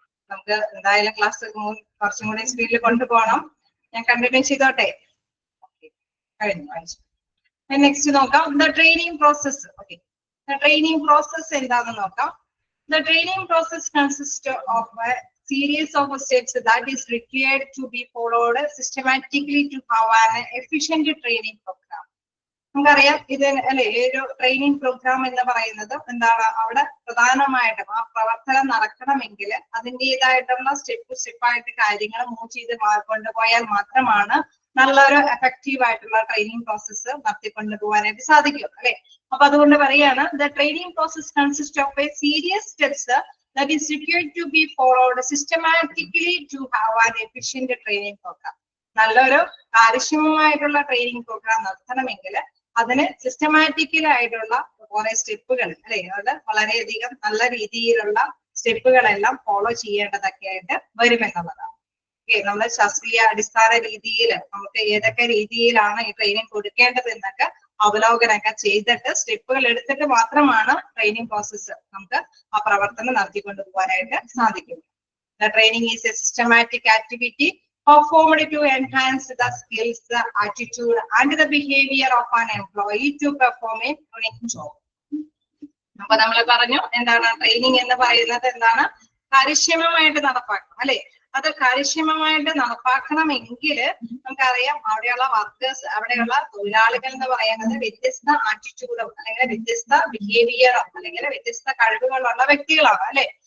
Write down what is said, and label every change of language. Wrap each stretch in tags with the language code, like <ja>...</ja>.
<ml>നമുക്ക് എന്തായാലും ക്ലാസ് കുറച്ചും കൂടി സ്പീഡിൽ കൊണ്ടുപോകണം. ഞാൻ കണ്ടിന്യൂ ചെയ്തോട്ടെ? കഴിഞ്ഞു, വായിച്ചു.</ml> <en>Next നോക്കാം, the training process. Okay, the training process</en> <ml>എന്താണെന്ന് നോക്കാം.</ml> <en>The training process consist of a series of steps that is required to be followed systematically to have an efficient training program.</en> <ml>നമുക്കറിയാം ഇത് അല്ലെ, ഈ ഒരു ട്രെയിനിങ് പ്രോഗ്രാം എന്ന് പറയുന്നത് എന്താണ്, അവിടെ പ്രധാനമായിട്ടും ആ പ്രവർത്തനം നടക്കണമെങ്കിൽ അതിൻ്റെതായിട്ടുള്ള സ്റ്റെപ്പായിട്ട് കാര്യങ്ങൾ മൂവ് ചെയ്ത് കൊണ്ടുപോയാൽ മാത്രമാണ് നല്ലൊരു എഫക്റ്റീവ് ആയിട്ടുള്ള ട്രെയിനിങ് പ്രോസസ്സ് നടത്തിക്കൊണ്ടു പോകാനായിട്ട് സാധിക്കും അല്ലെ. അപ്പൊ അതുകൊണ്ട് പറയാണ്,</ml> <en>The training process consist of a series steps that is required to be followed systematically to have an efficient training program.</en> <ml>നല്ലൊരു കാര്യക്ഷമമായിട്ടുള്ള ട്രെയിനിങ് പ്രോഗ്രാം നടത്തണമെങ്കിൽ അതിന് സിസ്റ്റമാറ്റിക്കൽ ആയിട്ടുള്ള കുറെ സ്റ്റെപ്പുകൾ അല്ലെ, അത് വളരെയധികം നല്ല രീതിയിലുള്ള സ്റ്റെപ്പുകളെല്ലാം ഫോളോ ചെയ്യേണ്ടതൊക്കെ ആയിട്ട് വരുമെന്നുള്ളതാണ്. ഓക്കെ, നമ്മൾ ശാസ്ത്രീയ അടിസ്ഥാന രീതിയിൽ നമുക്ക് ഏതൊക്കെ രീതിയിലാണ് ഈ ട്രെയിനിങ് കൊടുക്കേണ്ടത് എന്നൊക്കെ അവലോകനമൊക്കെ ചെയ്തിട്ട് സ്റ്റെപ്പുകൾ എടുത്തിട്ട് മാത്രമാണ് ട്രെയിനിങ് പ്രോസസ്സ് നമുക്ക് ആ പ്രവർത്തനം നടത്തിക്കൊണ്ടു പോകാനായിട്ട് സാധിക്കും.</ml> <en>The training is a systematic activity performed to enhance the skills, the attitude and the behavior of an employee to perform a unique job.</en> <ml>അപ്പൊ നമ്മൾ പറഞ്ഞു എന്താണ് ട്രെയിനിങ് എന്ന് പറയുന്നത്, എന്താണ്, കാര്യക്ഷമമായിട്ട് നടപ്പാക്കണം അല്ലെ. അത് കാര്യക്ഷമമായിട്ട് നടപ്പാക്കണമെങ്കിൽ നമുക്കറിയാം അവിടെയുള്ള വർക്കേഴ്സ്, അവിടെയുള്ള തൊഴിലാളികൾ എന്ന് പറയുന്നത് വ്യത്യസ്ത ആറ്റിറ്റ്യൂഡും അല്ലെങ്കിൽ വ്യത്യസ്ത ബിഹേവിയറും അല്ലെങ്കിൽ വ്യത്യസ്ത കഴിവുകളുള്ള വ്യക്തികളാണ് അല്ലെ.</ml>